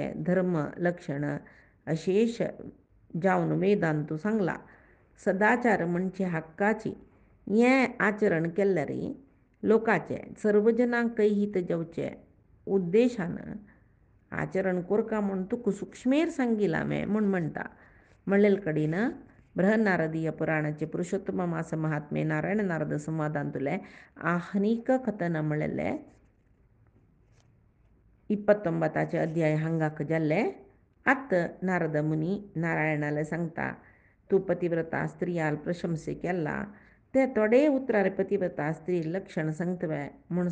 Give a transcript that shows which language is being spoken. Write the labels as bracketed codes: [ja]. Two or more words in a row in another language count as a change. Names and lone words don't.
[kok] धर्म लक्षण अशेश जावन वेदांतू सांगला सदाचार म्हणजे हक्काची हें आचरण केल्यार लोकाचे सर्व जनांकय हित जावचे उद्देशान आचरण करका म्हूण तुका सूक्ष्मेर सांगिला म्हूण म्हणटा म्हणलेल कडेन बृहन्नारदीय पुराणाचे पुरुषोत्तम मास महात्मे नारायण नारद संवादांतले आह्निक कथन म्हणलेले 29 अध्याय हांगाक जाल्ले आत नारद मुनी नारायणाले सांगता तूं पतिव्रता स्त्रियाल प्रशंसे केला ते थोडे उतरार पतिव्रता स्त्री लक्षण सांगतवे म्हूण